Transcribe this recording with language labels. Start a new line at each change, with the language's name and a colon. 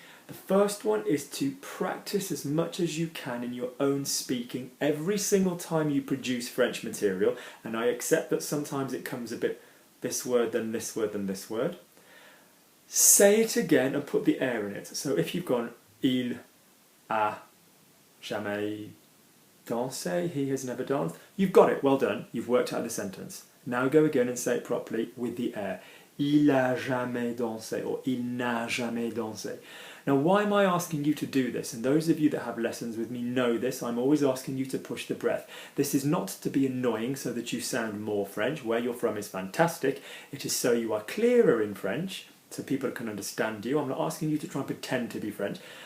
English: The first one is to practice as much as you can in your own speaking every single time you produce French material, and I accept that sometimes it comes a bit this word, then this word, then this word. Say it again and put the air in it. So if you've gone
French: il a jamais dansé,
English: he has never danced, you've got it, well done, you've worked out the sentence. Now go again and say it properly with the air.
French: Il a jamais dansé, or il n'a jamais dansé.
English: Now, why am I asking you to do this? And those of you that have lessons with me know this. I'm always asking you to push the breath. This is not to be annoying so that you sound more French. Where you're from is fantastic. It is so you are clearer in French, so people can understand you. I'm not asking you to try and pretend to be French.